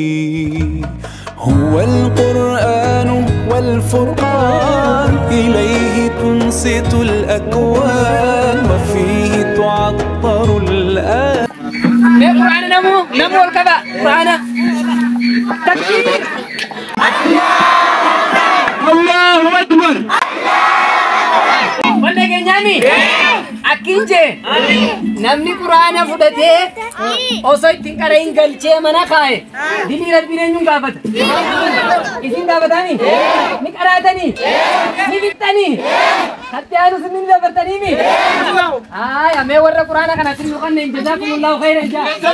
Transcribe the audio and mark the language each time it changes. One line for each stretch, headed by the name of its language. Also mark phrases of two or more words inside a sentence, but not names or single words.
Arabic: هو القرآن والفرقان، إليه تنصت الأكوان وفيه تعطر الآن. قرآن نمو الكذا قرآن تكبير الله أكبر.
Oromo: Wanda kenyani akinje namni Qur'ana fudhate osoo ittiin qara'in galchee mana kaa'e dilii rabbiin eenyuun gaafata? Isin gaafatanii? Ni qaraatanii? Ni bixxanii? Hatti aanus ni dabartaniimi? Amee warra Qur'ana kanatti nu kanneen
Arabic: جزاكم الله خيرا
Oromo: jaa.